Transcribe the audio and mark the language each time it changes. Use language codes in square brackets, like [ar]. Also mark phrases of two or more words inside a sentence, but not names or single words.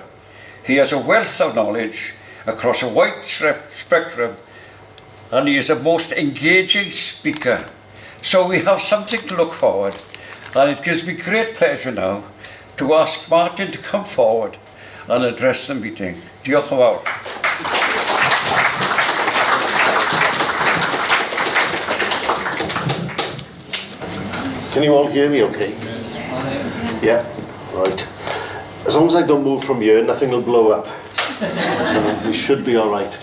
[en] He has a wealth of knowledge across a wide spectrum, and he is a most engaging speaker. So we have something to look forward, and it gives me great pleasure now to ask Martin to come forward and address the meeting. [cy] Diolch yn fawr. [en] Can you all hear me okay? Yeah, right. As long as I don't move from here, nothing will blow up. So we should be all right.